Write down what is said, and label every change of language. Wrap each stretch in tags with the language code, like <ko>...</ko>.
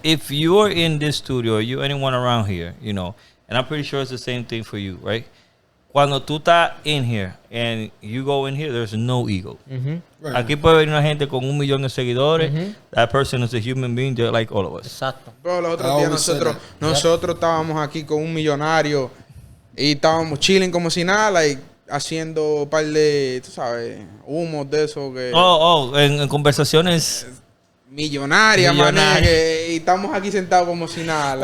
<en>if you're in this studio, or you anyone around here, you know, and I'm pretty sure it's the same thing for you, right?</en> <es>Cuando tú estás</es> <en>in here and you go in here, there's no ego. Right.</en> <es>Aquí puede venir una gente con 1 millón de seguidores.</es> <en>That person is a human being just like all of us.</en> <es>Exacto. Bro, los otros días nosotros estábamos aquí con un millonario y estábamos chilling como si nada, like, haciendo un par de, tú sabes, humos de eso que... En conversaciones. Millonarias, mané, y estamos aquí sentados como si nada. Like.</es>